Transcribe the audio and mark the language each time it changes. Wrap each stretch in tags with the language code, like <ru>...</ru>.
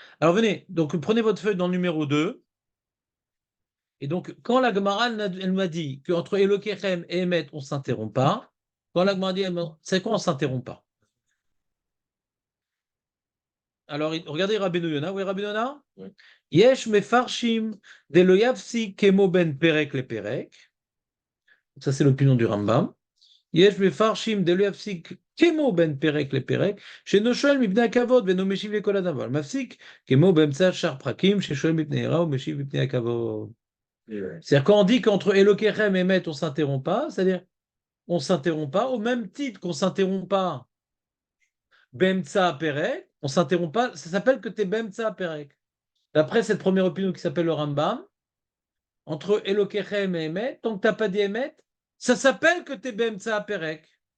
<fr>Alors venez, donc prenez votre feuille dans le numéro 2. Et donc, quand la Gemara, elle m'a dit qu'entre Elokechem et Emet, on ne s'interrompt pas, quand la Gemara dit, c'est quoi on ne s'interrompt pas? Alors, regardez Rabbeinu Yona. Oui, Rabbeinu Yona? Oui.</fr> <he>Yesh mefarshim de lo yafsi kemo ben perek le perek.</he> <fr>Ça, c'est l'opinion du Rambam.</fr> <he>יש מפרשים דלא יפסיק כמו בין פרק לפרק, שאינו שואל מפני הכבוד ואינו משיב לכל אדם, אבל מפסיק כמו באמצע שאר פרקים, ששואל מפני יראה ומשיב מפני הכבוד.</he> <fr>C'est-à-dire quand on dit qu'entre Elokechem et Met, on ne s'interrompt pas, c'est-à-dire on ne s'interrompt pas, au même titre qu'on ne s'interrompt pas Bemtsa Perek, on ne s'interrompt pas, ça s'appelle que tu es Bemtsa Perek. D'après cette première opinion qui s'appelle le Rambam, entre Elokechem et Emet, tant que tu n'as pas dit Emet, ça s'appelle que tu es Bemtsa Perek.</fr>